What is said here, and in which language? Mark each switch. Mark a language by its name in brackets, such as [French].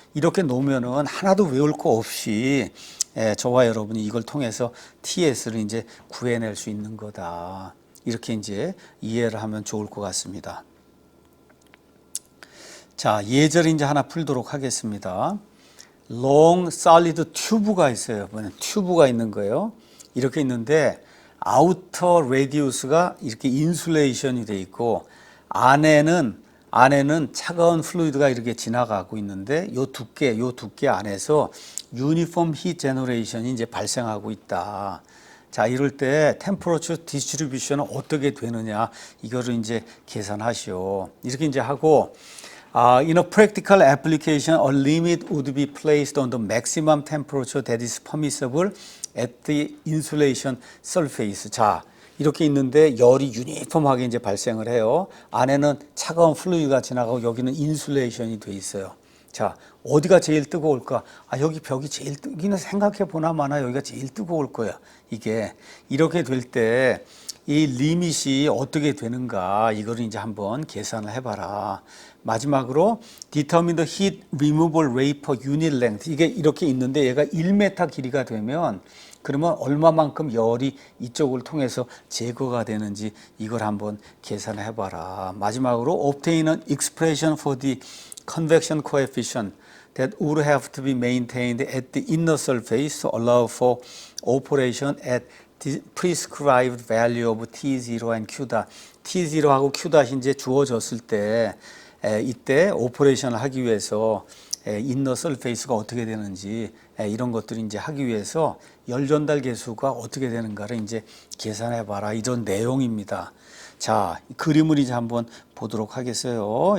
[Korean] 이렇게 놓으면은 하나도 외울 거 없이 저와 여러분이 이걸 통해서 TS를 이제 구해낼 수 있는 거다. 이렇게 이제 이해를 하면 좋을 것 같습니다. 자, 예제를 이제 하나 풀도록 하겠습니다. long solid tube가 있어요. 튜브가 있는 거예요. 이렇게 있는데 아우터 레디우스가 이렇게 인슐레이션이 돼 있고, 안에는 차가운 플루이드가 이렇게 지나가고 있는데, 요 두께 안에서 유니폼 히 제너레이션이 이제 발생하고 있다. 자, 이럴 때 템퍼러처 디스트리뷰션은 어떻게 되느냐, 이거를 이제 계산하시오. 이렇게 이제 하고, [English] in a practical application, a limit would be placed on the maximum temperature that is permissible at the insulation surface. [Korean] 자, 이렇게 있는데 열이 유니폼하게 이제 발생을 해요. 안에는 차가운 플루이드가 지나가고 여기는 인슐레이션이 돼 있어요. 자, 어디가 제일 뜨거울까? 아, 여기 벽이 제일 뜨기는 생각해 보나 마나 여기가 제일 뜨거울 거야. 이게 이렇게 될 때 이 리밋이 어떻게 되는가 이거를 이제 한번 계산을 해봐라. 마지막으로 [English] determine the heat removal rate per unit length. [Korean] 이게 이렇게 있는데 얘가 1m 길이가 되면 그러면 얼마만큼 열이 이쪽을 통해서 제거가 되는지 이걸 한번 계산해 봐라. 마지막으로 [English] obtain an expression for the convection coefficient that would have to be maintained at the inner surface to allow for operation at the prescribed value of T0 and Q dot. [Korean] T0하고 Q dot이 이제 주어졌을 때 이때 오퍼레이션을 하기 위해서 인너 서페이스가 어떻게 되는지 이런 것들을 이제 하기 위해서 열 전달 계수가 어떻게 되는가를 이제 계산해 봐라. 이런 내용입니다. 자, 그림을 이제 한번 보도록 하겠어요.